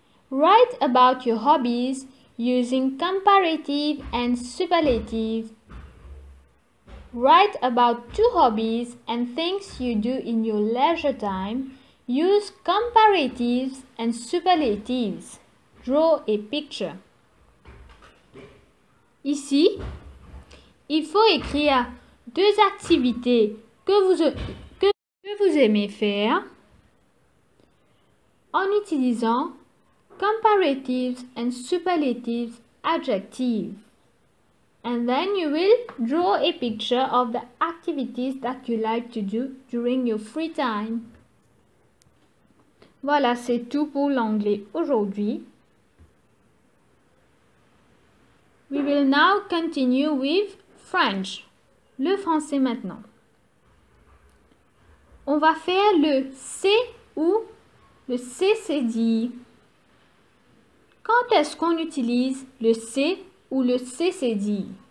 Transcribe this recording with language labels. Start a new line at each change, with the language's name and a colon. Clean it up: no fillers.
English: Write about your hobbies using comparative and superlative. Write about 2 hobbies and things you do in your leisure time. Use comparatives and superlatives. Draw a picture.
French: Ici, il faut écrire 2 activités que vous aimez faire en utilisant
English: comparatives and superlatives adjectives. And then you will draw a picture of the activities that you like to do during your free time.
French: Voilà, c'est tout pour l'anglais aujourd'hui.
English: We will now continue with French.
French: Le français maintenant. On va faire le C ou le CCD. Quand est-ce qu'on utilise le C ou le CCD?